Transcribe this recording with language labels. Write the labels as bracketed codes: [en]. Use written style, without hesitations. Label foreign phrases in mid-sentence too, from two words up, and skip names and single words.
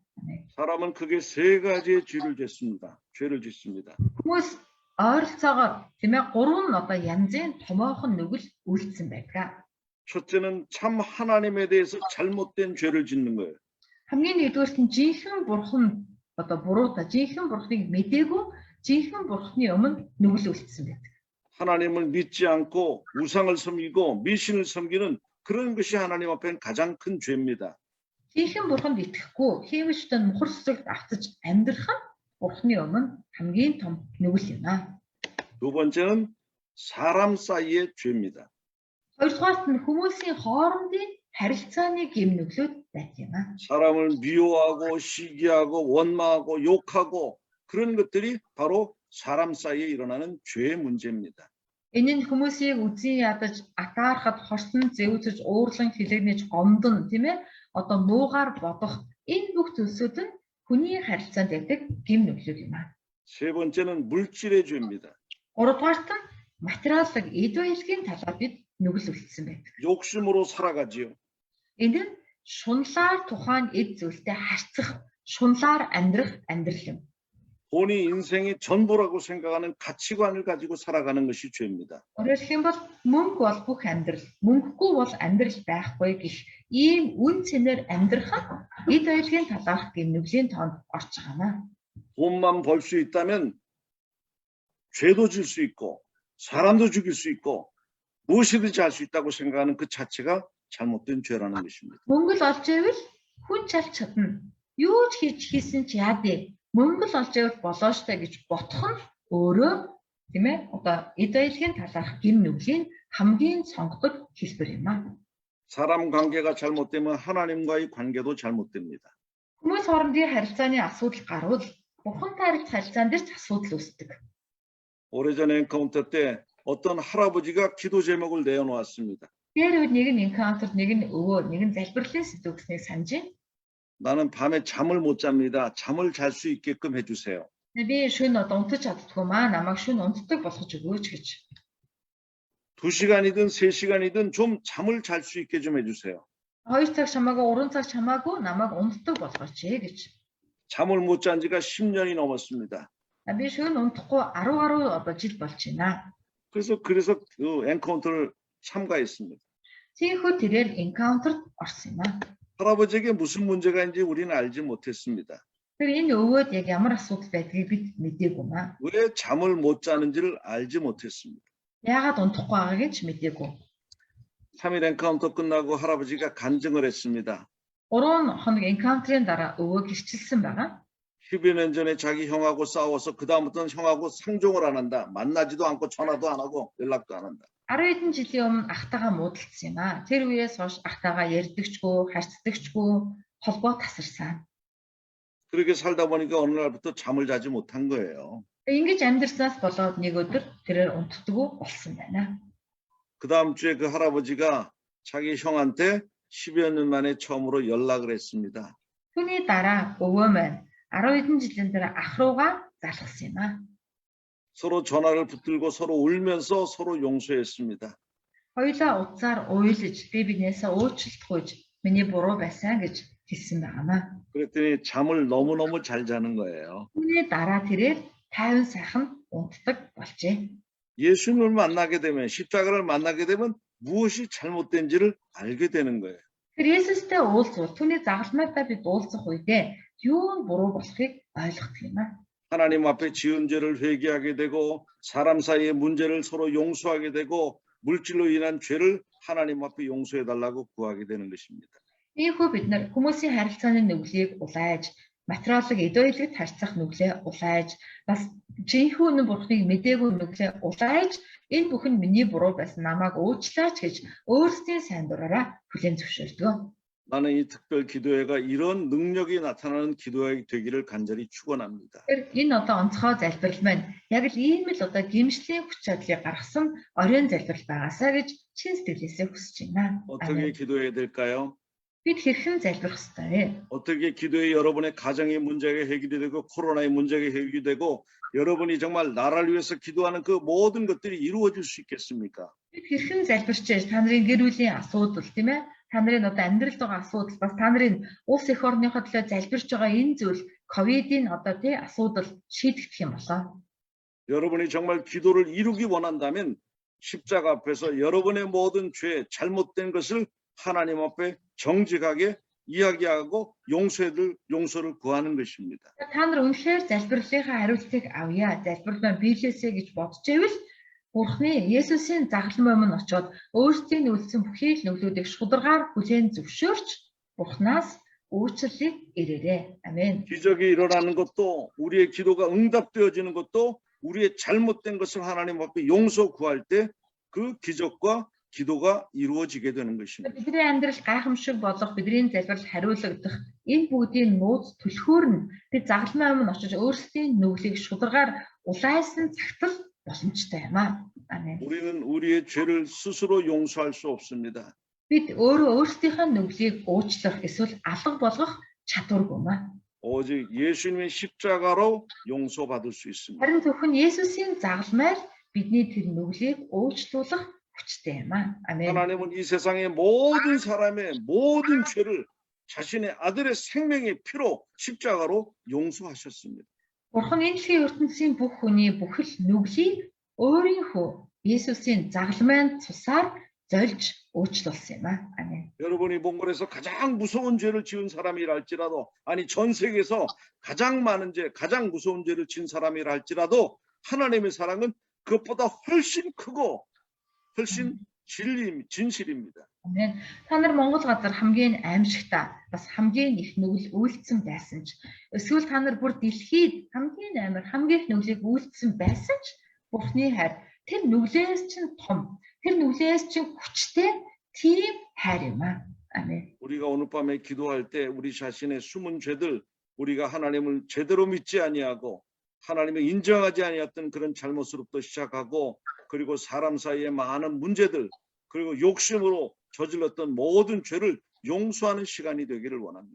[mn] байна. [ko] 사람은 크게 세 가지의 죄를 짓습니다. [mn] Хүмүүс ойролцоогоор тийм ээ 3 одоо янзын томоохон нүгэл үйлдсэн байдаг. [ko] 첫째는 참 하나님에 대해서 잘못된 죄를 짓는 거예요. [mn] Хамгийн нэгдүгээрт нь жинхэнэ бурхан одоо буруутай жинхэнэ бурханыг мэдээгүй жинхэнэ бурханы өмнө нүгэл үйлдсэн байдаг. [ko] 하나님을 믿지 않고 우상을 섬기고 미신을 섬기는 그런 것이 하나님 앞에는 가장 큰 죄입니다. [mn] Жинхэнэ бурханд итгэхгүй хийвчтэй мухар сүсэгт автаж амьдрах нь бурханы өмнө хамгийн том нүгэл юм аа. [ko] 두 번째는 사람 사이의 죄입니다. [mn] Хоёрдугаарт нь хүмүүсийн хоорондын харилцааны гэм нүглүүд байдаг юм аа. [ko] 사람을 미워하고 시기하고 원망하고 욕하고 그런 것들이 바로 사람 사이에 일어나는 죄의 문제입니다. [mn] Энэ нь хүмүүсийг үзий ядаж атаархад хорсон зэвсэж уурлан хилэгнэж гомдон тийм ээ одоо муугаар бодох энэ бүх зүйлсүүд нь хүний харилцаанд байдаг гэм нүглүүд юм аа. [ko] 세 번째는 물질의 죄입니다. [mn] Гуравдугаарт нь материалын эд баялагын талаар бид нүгэл үлдсэн байдаг. [ko] 욕심으로 살아가지요. [mn] Энэ нь шунлаар тухайн эд зүйлтэй харьцах, шунлаар амьдрах амьдрал юм. [ko] 돈이 인생의 전부라고 생각하는 가치관을 가지고 살아가는 것이 죄입니다. [mn] Өөрөөр хэлэх юм бол мөнгө бол бүх амьдрал, мөнгөгүй бол амьдрал байхгүй гэх ийм үн цэнээр амьдрах нь эд баялагын талаарх гэм нүглийн тоонд орж байгаа юм. [ko] 돈만 벌 수 있다면 죄도 질 수 있고 사람도 죽일 수 있고 무엇이든지 할 수 있다고 생각하는 그 자체가 잘못된 죄라는 것입니다. [mn] Мөнгө л олж ивэл хүн чалж чадна. Юу ч хийсэн ч яадэ. Мөнгө л олж ивэл болоо штэ гэж бодох нь өөрөө тийм ээ одоо эд баялагын талаарх гэм нүглийн хамгийн сонгодог хэлбэр юм аа. [ko] 사람 관계가 잘못되면 하나님과의 관계도 잘못됩니다. [mn] Хүмүүс хоорондын харилцааны асуудал гарвал бурхантай харилцаан дээр ч асуудал үүсдэг. [ko] 오래전에 엔카운터 때 어떤 할아버지가 기도 제목을 내어놓았습니다. [mn] Тэр үед нэг нь encounter, нэг нь өвөө, нэг нь залбирлын сэдв гэснийг санаж байна. [ko] 나는 밤에 잠을 못 잡니다. 잠을 잘 수 있게끔 해주세요. [mn] Би шөнө одоо унтаж чаддгүй маа, намайг шөнө унтдаг болгож өгөөч гэж. [ko] 2시간이든 3시간이든 좀 잠을 잘 수 있게 좀 해주세요. [mn] 2 цаг чамаагүй, 3 цаг чамаагүй намайг унтдаг болгооч гэж. [ko] 잠을 못 잔 지가 10년이 넘었습니다. [mn] Би шөнө унтахгүй 10 гаруй одоо жил болж байна. [ko] 그래서 그 엔카운터를 참가했습니다. [mn] Тийхүү тэрээр encounter орсон юм аа. [ko] 할아버지에게 무슨 문제가 있는지 우리는 알지 못했습니다. [mn] Тэр энэ өвөөд яг ямар асуудал байдгийг бид мэдээгүй маа. [ko] 왜 잠을 못 자는지를 알지 못했습니다. [mn] Яагаад унтахгүй байгаагийг ч мэдээгүй. [ko] 3일 엔카운터 끝나고 할아버지가 간증을 했습니다. [mn] 3 хоног encounter-ийн дараа өвөө гэрчилсэн байгаа. [ko] 10여 년 전에 자기 형하고 싸워서 그다음부터는 형하고 상종을 안 한다. 만나지도 않고 전화도 안 하고 연락도 안 한다. [mn] 10 хэдэн жилийн өмнө ахтайгаа муудалцсан юм аа. Тэр үеэс хойш ахтайгаа ярьдагчгүй, харьцдагчгүй холбоо тасарсан. [ko] 그렇게 살다 보니까 어느 날부터 잠을 자지 못한 거예요. [mn] Ингэж амьдрснаас болоод нэг өдөр тэрээр унтдаггүй болсон байна. [ko] 그 다음 주에 그 할아버지가 자기 형한테 10여 년 만에 처음으로 연락을 했습니다. [mn] Түүний дараа өвөө маань 10 хэдэн жилийн дараа ах руугаа залгасан юм аа. [ko] 서로 전화를 붙들고 서로 울면서 서로 용서했습니다. [mn] Хоёулаа утсаар уйлж би бинээсээ уучлалтгүйж миний буруу байсан гэж хэлсэн байнамаа. [ko] 그랬더니 잠을 너무너무 잘 자는 거예요. [mn] Түүний дараа тэрээр тайван сайхан унтдаг болжээ. [ko] 예수님을 만나게 되면 십자가를 만나게 되면 무엇이 잘못된지를 알게 되는 거예요. [mn] Тэр Есүстэй уулзвал түүний загалмайтай бид уулзах үедээ юу нь буруу болохыг ойлгох юм аа. [ko] 하나님 앞에 지은 죄를 회개하게 되고 사람 사이의 문제를 서로 용서하게 되고 물질로 인한 죄를 하나님 앞에 용서해 달라고 구하게 되는 것입니다. [mn] Ийхүү бид нар хүмүүсийн харилцааны нүглийг улайж, материалыг эд баялагт харьцах нүглээ улайж, бас жинхэнэ бурхныг мэдээгүй нүглээ улайж, энэ бүхэн миний буруу байсан намайг уучлаач гэж өөрсдийн сайн дураараа хүлээн зөвшөөрдөг. [ko] 나는 이 특별 기도회가 이런 능력이 나타나는 기도회 되기를 간절히 축원합니다. [mn] Тэр энэ одоо онцгой залбирал маань яг л ийм л одоо гимшлийн хүч чадлыг гаргасан оройн залбирал байгаасаа гэж чин сэтгэлээсээ хүсэж байна. [ko] 어떻게 기도해야 될까요? [mn] Бид хэрхэн залбирах ёстой вэ? [ko] 어떻게 기도해 여러분의 가정의 문제가 해결이 되고 코로나의 문제가 해결이 되고 여러분이 정말 나라를 위해서 기도하는 그 모든 것들이 이루어질 수 있겠습니까? [mn] Хэрхэн залбирч яаж та нарын гэр бүлийн асуудал тийм ээ та нарын одоо амьдралд байгаа асуудал бас та нарын улс эх орныхоо төлөө залбирч байгаа энэ зүйл ковидын одоо тий асуудал шийдэгдэх юм болоо. [ko] 여러분이 정말 기도를 이루기 원한다면 십자가 앞에서 여러분의 모든 죄, 잘못된 것을 하나님 앞에 정직하게 이야기하고 용서를 구하는 것입니다. [mn] Та нар үнэхээр залбирлынхаа хариултыг авъя. Залбирал маань биелээсэй гэж бодож ивэл Бурхны Есүсийн загалмай өмнө очиод өөрсдийн үлдсэн бүхий л нүглүүдийг шударгаар хүлээн зөвшөөрч Бурхнаас үйлчлэлийг ирээрэй. Амен. [ko] 기적이 일어나는 것도 우리의 기도가 응답되어지는 것도 우리의 잘못된 것을 하나님 앞에 용서 구할 때 그 기적과 기도가 이루어지게 되는 것입니다. [mn] Бидний амьдрал гайхамшиг болох бидний залбирал хариулагдах энэ бүгдийн нууц түлхүүр нь бид загалмай өмнө очиж өөрсдийн нүглийг шударгаар улайсан цагтл боломжтой юм аа. Амен. [ko] 우리는 우리의 죄를 스스로 용서할 수 없습니다. [mn] Бид өөрсдийнхөө нүглийг уучлах эсвэл алга болгох чадваргүй маа. [ko] 오직 예수님의 십자가로 용서받을 수 있습니다. [mn] Харин зөвхөн Есүсийн загалмайр бидний тэр нүглийг уучлуулах хүчтэй юм аа. Амен. [ko] 하나님은 이 세상의 모든 사람의 모든 죄를 자신의 아들의 생명의 피로 십자가로 용서하셨습니다. [mn] Бурхан энэ дэлхийн ертөнцийн бүх хүний бүхэл нүглийг өөрийнхөө Есүсийн загалмайн цусаар зольж уучлуулсан юм аа. Амен. [ko] 여러분이 몽골에서 가장 무서운 죄를 지은 사람이라 할지라도 아니 전 세계에서 가장 많은 죄, 가장 무서운 죄를 지은 사람이라 할지라도 하나님의 사랑은 그것보다 훨씬 크고 훨씬 진실입니다. [mn] Амен. Та нар Монгол газар хамгийн аимшигтай бас хамгийн их нүгэл үйлдсэн байсан ч эсвэл та нар бүр дэлхийд хамгийн амар хамгийн их нүглийг үйлдсэн байсан ч Бурхны хайр тэр нүглээс чинь том тэр нүглээс чинь хүчтэй тийм хайр юм аа. Амен. [ko] 우리가 오늘 밤에 기도할 때 우리 자신의 숨은 죄들 우리가 하나님을 제대로 믿지 아니하고 하나님을 인정하지 아니했던 그런 잘못으로부터 시작하고 그리고 사람 사이의 많은 문제들 그리고 욕심으로 저질렀던 모든 죄를 용서하는 시간이 되기를 원합니다.